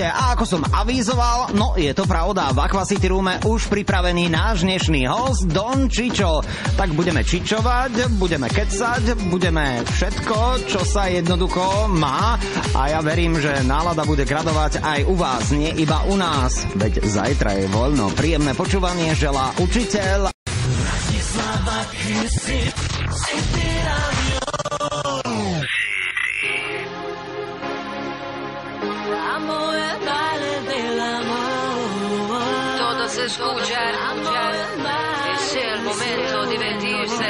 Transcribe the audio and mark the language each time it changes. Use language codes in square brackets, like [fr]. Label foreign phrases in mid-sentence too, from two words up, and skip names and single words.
[sk] A ako som avízoval, no je to pravda, v Aqua City Roome už pripravený náš dnešný host Don Čičo. Tak budeme čičovať, budeme kecať, budeme všetko, čo sa jednoducho má. A ja verím, že nálada bude gradovať aj u vás, nie iba u nás. Veď zajtra je voľno. Príjemné počúvanie želá učiteľ. [es] Todo se escucha, es el momento de divertirse.